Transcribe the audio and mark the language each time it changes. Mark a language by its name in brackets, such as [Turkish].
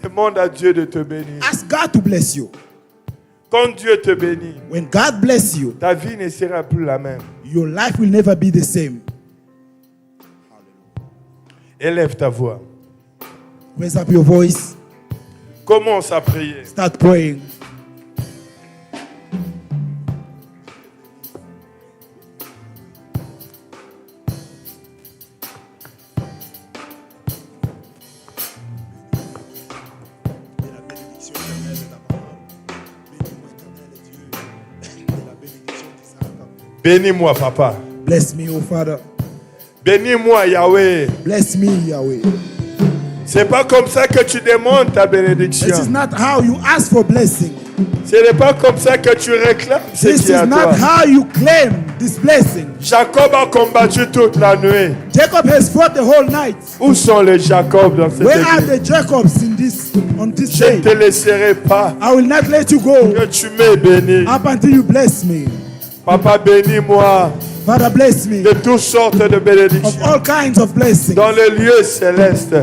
[French] Demande à Dieu de te bénir. [English] Ask God to bless you. [French] Quand Dieu te bénit, [English] When God bless you, [French] ta vie ne sera plus la même. [English] your life will never be the same. [French] Élève ta voix. [English] Raise up your voice. [French] Commence à prier. [English] Start praying. [French] Bénis-moi, papa. [English] Bless me, oh Father. [French] Bénis-moi, Yahweh. [English] Bless me, Yahweh. [French] C'est pas comme ça que tu demandes ta [English] This is [French] bénédiction. [English] not how you ask for blessing. [French] Ce n'est pas comme ça que tu réclames ce [English] This [French] qui est [English] is [French] à [English] not [French] toi. [English] how you claim this blessing. [French] Jacob a combattu toute la nuit. [English] Jacob has fought the whole night. [French] Où sont les Jacob dans cette [English] Where are [French] église? [English] the Jacobs on this [French] Je ne [English] day? [French] te laisserai pas [English] I will not let you go [French] que tu m'aies béni. [English] up until you bless me. [French] Papa, bénis-moi [English] Father, bless me [French] de toutes sortes de [English] of [French] bénédictions. [English] all kinds of blessings. [French] Dans le lieu céleste,